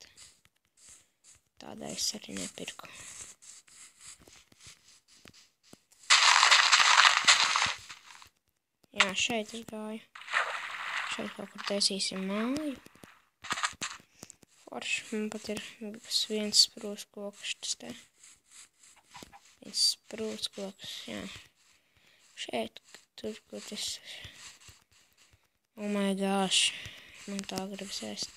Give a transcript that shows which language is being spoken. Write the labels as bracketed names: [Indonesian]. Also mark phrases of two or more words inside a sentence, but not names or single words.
[Latvian] Tādēļ es arī nepirku. Jā, šeit es gāju. Šeit kaut kur taisīsim māju. Forši. Man pat ir 1 sprūst koks tas te. Sprūst koks, jā. Šeit, tur, kur tas... [English] Oh my gosh. [Latvian] Man tā gribas ēst.